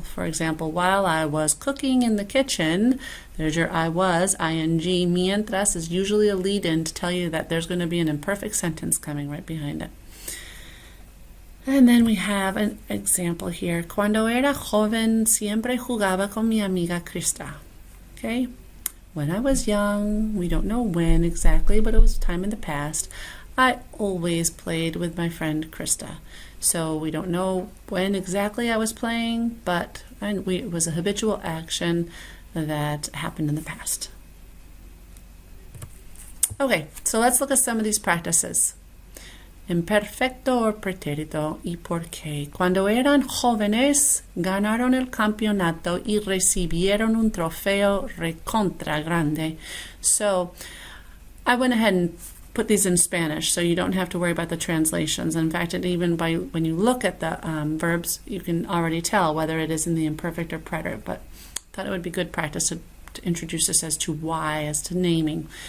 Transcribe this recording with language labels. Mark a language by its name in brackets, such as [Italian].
[English] For example, while I was cooking in the kitchen, there's your I was, ing. Mientras is usually a lead-in to tell you that there's going to be an imperfect sentence coming right behind it. And then we have an example here. [Spanish] Cuando era joven, siempre jugaba con mi amiga Krista. [English] Okay? When I was young, we don't know when exactly, but it was time in the past, I always played with my friend Krista. So we don't know when exactly I was playing, but it was a habitual action that happened in the past. Okay, so let's look at some of these practices. [Spanish] Imperfecto or pretérito y por qué. Cuando eran jóvenes, ganaron el campeonato y recibieron un trofeo recontra grande. [English] So I went ahead and put these in Spanish so you don't have to worry about the translations. In fact, even when you look at the verbs, you can already tell whether it is in the imperfect or preterite, but I thought it would be good practice to introduce this as to why, as to naming.